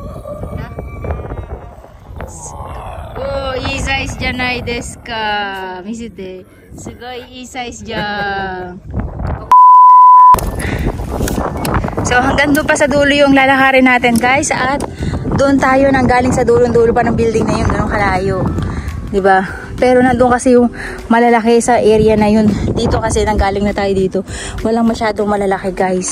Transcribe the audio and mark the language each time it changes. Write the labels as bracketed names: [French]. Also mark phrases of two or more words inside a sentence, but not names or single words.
[Japanese] おー、いいサイズじゃないですか。見せて。すごいいいサイズじゃん。 [Filipino] So hanggang doon pa sa dulo yung lalakarin natin guys. At doon tayo nang galing sa dulo-dulo pa ng building na yun. Ganun kalayo. Diba? Pero nandun kasi yung malalaki sa area na yun. Dito kasi nang galing na tayo dito. Walang masyadong malalaki guys.